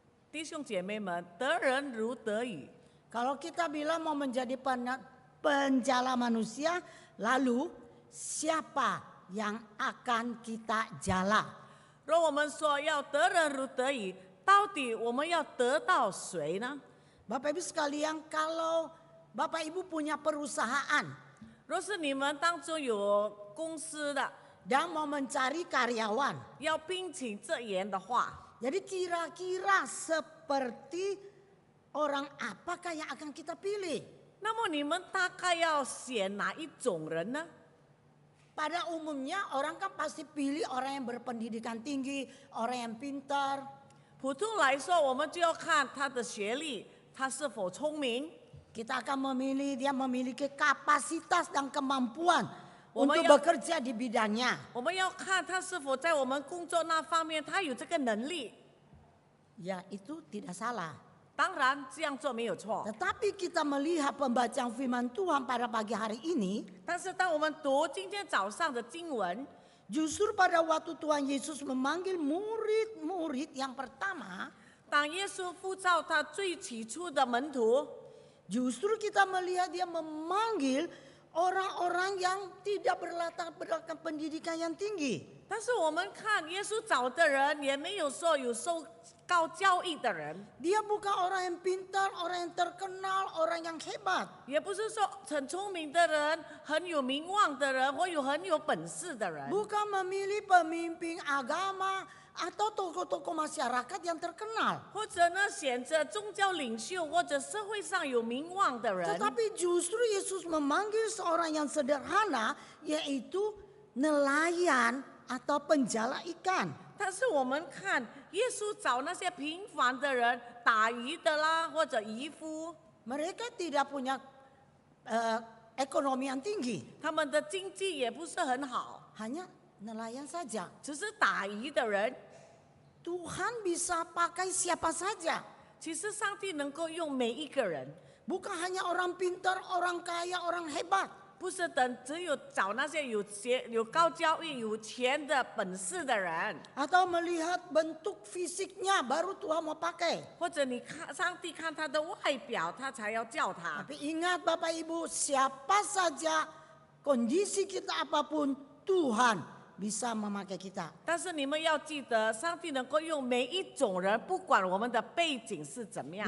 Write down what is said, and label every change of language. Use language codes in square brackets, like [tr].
[zh] 弟兄姐妹们，得人如得鱼。 [id] kalau kita bilang mau menjadi penjala manusia, lalu siapa yang akan kita jala? [zh] 若我们说要得人如得鱼，到底我们要得到谁呢？ [id] Bapak Ibu sekalian, kalau Bapak Ibu punya perusahaan [zh] 若是你们当中有公司的， [id] dan mau mencari karyawan, [zh] 要聘请这员的话， [id] jadi kira-kira seperti orang apakah yang akan kita pilih? [zh] 那么你们大概要选哪一种人呢？ [id] Pada umumnya orang kan pasti pilih orang yang berpendidikan tinggi, orang yang pintar. [zh] 普通来说，我们就要看他的学历，他是否聪明。 [id] Kita akan memilih dia memiliki kapasitas dan kemampuan [zh] 我们 [id] untuk [zh] 要 [id] bekerja di bidangnya. [zh] 我们要看他是否在我们工作那方面，他有这个能力。 [id] Ya itu tidak salah. [zh] 当然这样做没有错， [id] Tetapi kita melihat pembacaan firman Tuhan pada pagi hari ini, [zh] 但是当我们读今天早上的经文， [id] justru pada waktu Tuhan Yesus memanggil murid-murid yang pertama, [zh] 当耶稣呼召他最起初的门徒， [id] justru kita melihat dia memanggil orang-orang yang tidak berlatar belakang pendidikan yang tinggi. [zh] 但是我们看耶稣找的人，也没有说有受高教育的人， [id] Dia bukan orang yang pintar, orang yang terkenal, orang yang hebat. [zh] 也不是说很聪明的人、很有名望的人，或有很有本事的人。 [id] Bukan memilih pemimpin agama atau tokoh-tokoh masyarakat yang terkenal. [zh] 或者呢，选择宗教领袖或者社会上有名望的人， [id] Tetapi justru Yesus memanggil seorang yang sederhana, yaitu nelayan atau penjala ikan. [zh] 但是我们看耶稣找那些平凡的人，打鱼的啦，或者渔夫， [id] Mereka tidak punya ekonomi yang tinggi, [zh] 他们的经济也不是很好， [id] hanya nelayan saja. [zh] 只是打鱼的人。 [id] Tuhan bisa pakai siapa saja, [zh] 其实上帝能够用每一个人， [id] bukan hanya orang pintar, orang kaya, orang hebat. [zh] 不是只有找那些有高教育、有钱的本事的人， [id] Atau melihat bentuk fisiknya baru Tuhan mau pakai. [zh] 或者你看上帝看他的外表，他才要叫他。 [id] Tapi ingat Bapak Ibu, siapa saja kondisi kita apapun, Tuhan bisa memakai kita. [zh] 但是你们要记得，上帝能够用每一种人，不管我们的背景是怎么样